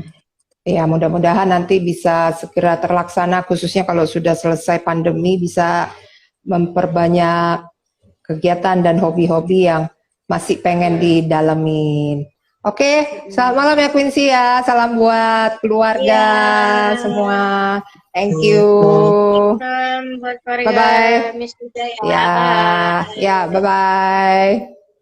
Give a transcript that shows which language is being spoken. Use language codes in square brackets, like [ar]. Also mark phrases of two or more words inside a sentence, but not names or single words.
[id] Ya, mudah-mudahan nanti bisa segera terlaksana, khususnya kalau sudah selesai pandemi, bisa memperbanyak kegiatan dan hobi-hobi yang masih pengen Hmm. didalamin. Oke, selamat Hmm. malam ya Quincy ya. Salam buat keluarga Iya. semua. [en] Thank you. [id] Salam buat keluarga Bye-bye. Miss Ida ya. Ya, ya, Bye. bye-bye.